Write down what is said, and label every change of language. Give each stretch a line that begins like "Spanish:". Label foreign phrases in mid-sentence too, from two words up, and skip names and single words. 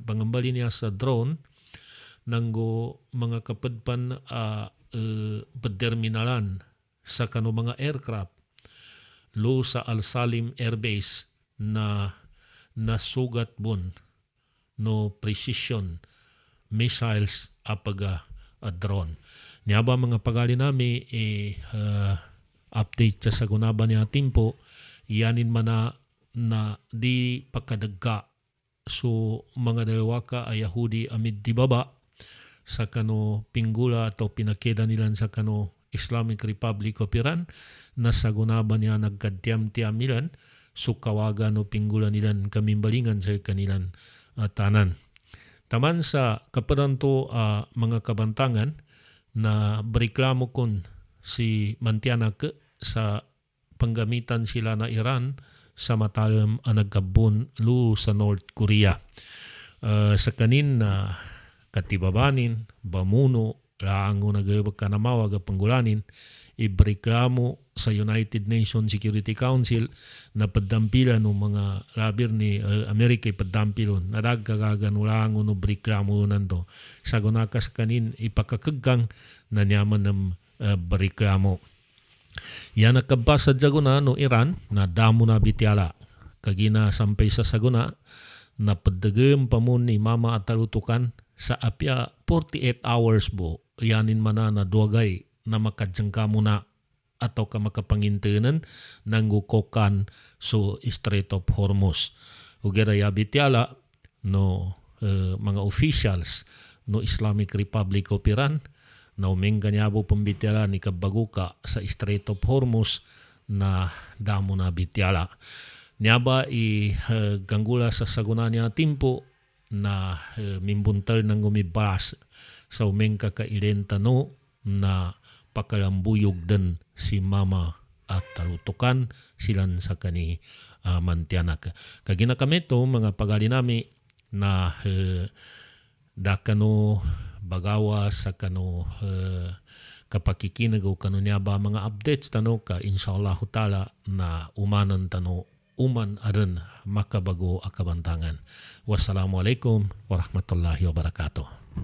Maguindanaon: Bangambali niya sa drone nanggo mga kapadpan terminalan sa mga aircraft lo sa Al Salim Air Base na nasugat bon no
English: precision missiles
Maguindanaon: apaga drone. Niya ba mga pagali nami update sa sagunaban niya timpo, yanin man na di pakadagka. So mga dalawa ka ay Yahudi amid di baba sa kano pinggula atau pinakeda nila sa kano Islamic Republic of Iran na sagunaban niya nagkadiyam-tiyam nilan so kawagan o pinggula nilan kamimbalingan sa kanilan tanan. Taman sa kapadanto mga kabantangan na bereklamo kon si Mantianak sa panggamitan sila na Iran sa matalam nagkabun lu sa North Korea. Sa kanin na katibabanin, bamuno, laango nagawag ka na mawag panggulanin, ibreklamo sa United Nations Security Council na padampilan ng mga labir ni Amerika ipaddampilon na dagkagagan ulango no breklamo nanto sa gunakas kanin ipakakaggang na nyaman ng breklamo. Yan nakabasa jaguna no Iran na damo na bitiala kagina sampay sa saguna na paddagem pamun ni mama at talutukan sa apya 48 hours bo yanin mana na duwagay na makadjangka mo na atau ka makapangintenan ng gukokan so Strait of Hormuz. Ugera ya bitiala no mga officials no Islamic Republic of Iran na umengga niabo pambitiala ni kabaguka sa Strait of Hormuz na damo na bitiala. Niaba ganggula sa saguna niya timpo na mimbuntal ng umibas sa umengka kailenta no na pakalambuyog din si mama at talutukan silan sa kani Mantianak. Kagina kami to mga pagalinami na dakano bagawa sa kano kapakikinag o kano niya ba mga updates tano ka
Arabic: إن شاء الله تعالى
Maguindanaon: na umanan tano uman aran makabago akabantangan.
Arabic: والسلام عليكم ورحمة الله وبركاته.